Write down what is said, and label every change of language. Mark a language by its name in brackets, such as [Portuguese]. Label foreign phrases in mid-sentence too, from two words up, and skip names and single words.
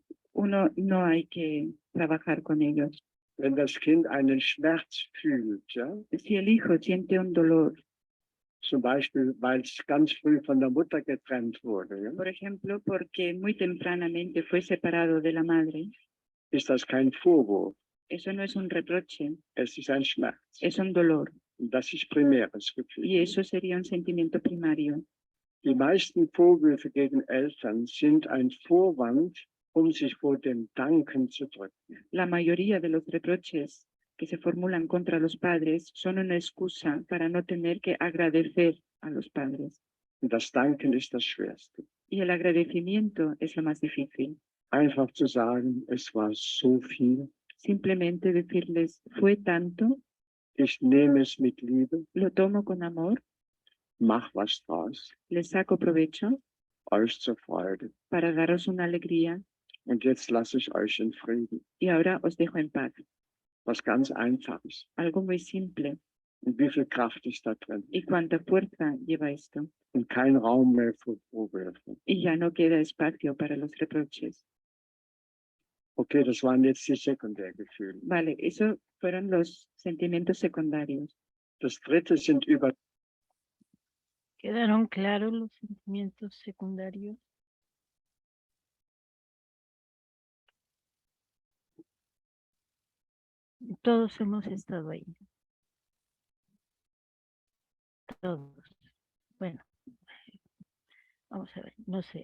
[Spanish] Uno no hay que trabajar con ellos. [German] Wenn das Kind einen Schmerz fühlt, ja, [Spanish] Si el hijo siente un dolor, [German] Zum Beispiel, weil es ganz früh von der Mutter getrennt wurde. Ja? [Spanish] Por ejemplo, porque muy tempranamente fue separado de la madre. [German] Ist das kein Vorwurf, [Spanish] Eso no es un reproche, [German] es ist ein Schmerz. [Spanish] es un dolor. [German] Und das ist primäres Gefühl. [Spanish] Y eso sería un sentimiento primario. [German] Die meisten Vorwürfe gegen Eltern sind ein Vorwand, sich vor dem Danken zu drücken. [Spanish] La mayoría de los reproches que se formulan contra los padres son una excusa para no tener que agradecer a los padres. [German] Und das Danken ist das Schwerste. [Spanish] Y el agradecimiento es lo más difícil. [German] Einfach zu sagen, es war so viel. [Spanish] Simplemente decirles, fue tanto, [German] Ich nehme es mit Liebe, [Spanish] lo tomo con amor, [German] mach was draus, [Spanish] le saco provecho [German] euch zur Freude. [Spanish] para daros una alegría [German] Und jetzt lasse ich euch in Frieden. [Spanish] y ahora os dejo en paz. [German] Was ganz Einfaches. [Spanish] Algo muy simple. [German] Und wie viel Kraft ist da drin? [Spanish] Y cuánta fuerza lleva esto. [German] Und kein Raum mehr für Vorwürfe. [Spanish] Y ya no queda espacio para los reproches. [German] Okay, das waren jetzt die Sekundärgefühle. [Spanish] Vale, eso fueron los sentimientos secundarios. [German] Das dritte sind über [Spanish] ¿Quedaron claros los sentimientos secundarios? Todos hemos estado ahí. Todos. Bueno, vamos a ver, no sé.